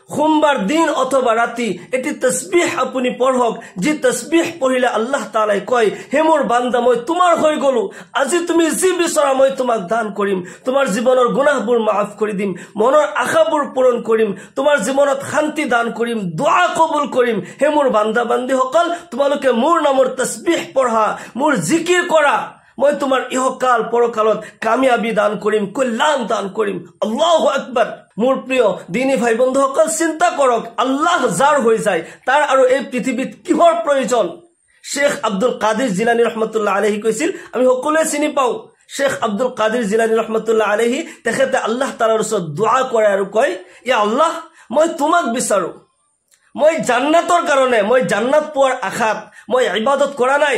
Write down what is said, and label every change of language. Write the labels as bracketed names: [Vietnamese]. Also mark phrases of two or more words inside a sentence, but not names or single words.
[Assamese] সোমবার দিন অথবা রাতি এটি তাসবিহ আপুনি পঢ়ক, যি তাসবিহ পঢ়িলে আল্লাহ তাআলাই কয়, হে মোৰ বান্দা মই তোমাৰ হৈ গলো, আজি তুমি যি বিচৰা মই তোমাক দান কৰিম, তোমাৰ জীৱনৰ গুনাহবোৰ মাফ কৰি দিম, মনৰ আশাবোৰ পূৰণ কৰিম, তোমাৰ জীৱনত শান্তি দান কৰিম, দোয়া কবুল কৰিম। হে মোৰ বান্দা বান্দীসকল, তোমালোকে মোৰ নামৰ তাসবিহ পঢ়া, মোৰ জিকিৰ কৰা, মই তোমাৰ ইহকাল পৰকালত কামিয়াবি দান কৰিম, কল্যাণ দান কৰিম। [Arabic] الله أكبر. [Assamese] মোৰ প্ৰিয় দিনী ভাই বন্ধুসকল, চিন্তা কৰক, আল্লাহ যাৰ হৈ যায় তাৰ আৰু এই পৃথিৱীত কিহৰ প্ৰয়োজন? শেখ আব্দুল কাদিৰ জিলানী [Arabic] رحمة الله عليه [Assamese] কৈছিল, আমি সকলোৱে চিনি পাওঁ শেখ আব্দুল কাদিৰ জিলানী [Arabic] رحمة الله عليه, [Assamese] তেখেতে আল্লাহ তাআলাৰ ওচৰত দোয়া কৰে আৰু কয়, [Arabic] يا الله, [Assamese] মই তোমাক বিচাৰো, মই জান্নাতৰ কাৰণে, মই জান্নাত পোৱাৰ আশাত মই ইবাদত কৰা নাই।